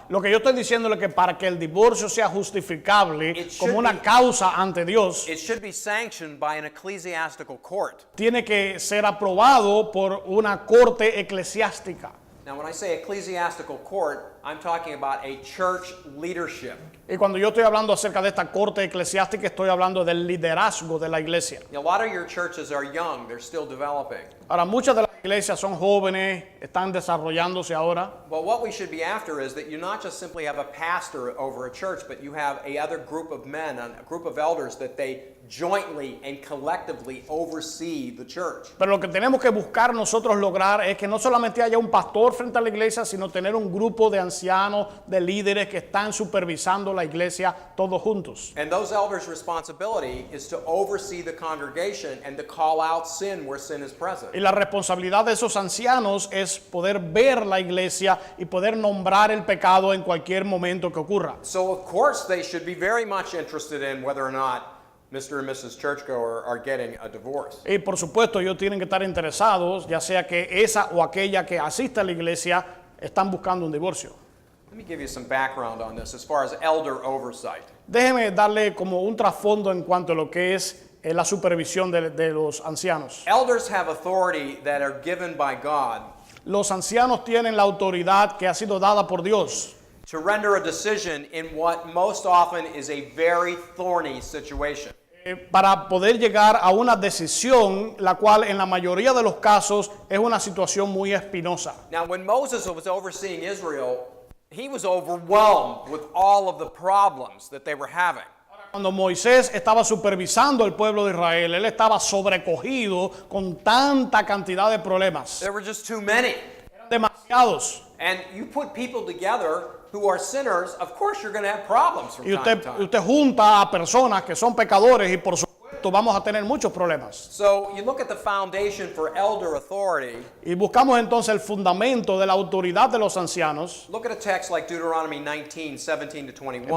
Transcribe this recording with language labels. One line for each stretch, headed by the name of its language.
Spanish: Lo que yo estoy diciendo es que para que el divorcio sea justificable
English: It should
Spanish: como una
English: be-
Spanish: causa ante Dios,
English: it should be sanctioned by an ecclesiastical court.
Spanish: tiene que ser aprobado por una corte eclesiástica.
English: Now, when I say ecclesiastical court, I'm talking about a church leadership.
Spanish: Y cuando yo estoy hablando acerca de esta corte eclesiástica, estoy hablando del liderazgo de la iglesia.
English: A lot of your churches are young, they're still developing.
Spanish: Ahora, muchas de las iglesias son jóvenes, están desarrollándose ahora.
English: But what we should be after is that you not just simply have a pastor over a church, but you have a other group of men, a group of elders that they jointly and collectively oversee the church.
Spanish: Pero lo que tenemos que buscar nosotros lograr es que no solamente haya un pastor frente a la iglesia, sino tener un grupo de ancianos, de líderes que están supervisando la iglesia todos juntos.
English: And those elders' responsibility is to oversee the congregation and to call out sin where sin is present.
Spanish: Y la responsabilidad de esos ancianos es poder ver la iglesia y poder nombrar el pecado en cualquier momento que ocurra.
English: So of course they should be very much interested in whether or not Mr. and Mrs. Churchgoer are getting a divorce.
Spanish: Y por supuesto ellos tienen que estar interesados, ya sea que esa o aquella que asista a la iglesia están buscando un divorcio.
English: Let me give you some background on this as far as elder oversight.
Spanish: Déjeme darle como un trasfondo en cuanto a lo que es la supervisión de los ancianos.
English: Elders have authority that are given by God
Spanish: Los ancianos tienen la autoridad que ha sido dada por Dios
English: to render a decision in what most often is a very thorny situation.
Spanish: para poder llegar a una decisión, la cual en la mayoría de los casos es una situación muy espinosa.
English: Now, when Moses was overseeing Israel, he was overwhelmed with all of the problems that they were having.
Spanish: Cuando Moisés estaba supervisando el pueblo de Israel, él estaba sobrecogido con tanta cantidad de problemas.
English: There were just too many.
Spanish: Eran demasiados.
English: And you put people together who are sinners, of course you're going to have problems from
Spanish: Y
English: time to time.
Spanish: usted junta a personas que son pecadores y por supuesto vamos a tener muchos problemas.
English: So you look at the foundation for elder authority.
Spanish: Y buscamos entonces el fundamento de la autoridad de los ancianos.
English: Look at a text like Deuteronomy 19, 17 to 21.